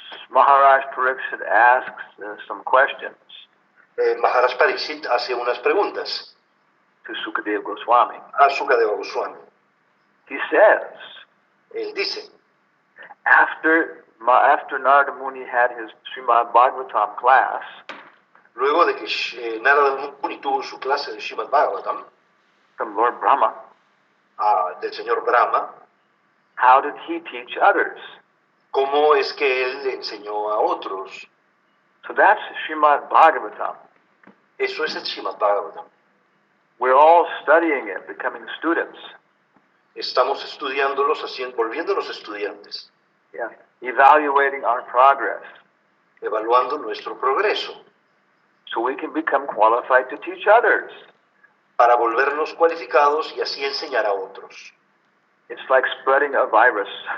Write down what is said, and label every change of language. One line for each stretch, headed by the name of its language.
English: Maharaj Pariksit asks some questions
Spanish: Maharaj Pariksit hace unas preguntas
English: to Sukadeva Goswami.
Spanish: a Sukadeva Goswami.
English: He says,
Spanish: Él dice,
English: after Narada Muni had his Srimad Bhagavatam class,
Spanish: luego de que Narada Muni tuvo su clase de Srimad Bhagavatam,
English: from Lord Brahma,
Spanish: del señor Brahma,
English: how did he teach others?
Spanish: cómo es que él le enseñó a otros.
English: So that's Srimad Bhagavatam.
Spanish: Eso es el Srimad Bhagavatam.
English: We're all studying it, becoming students.
Spanish: Estamos estudiándolos, volviéndonos estudiantes,
English: Yeah. Evaluating our progress
Spanish: evaluando nuestro progreso,
English: so we can become qualified to teach others.
Spanish: para volvernos cualificados y así enseñar a otros.
English: It's like spreading a virus.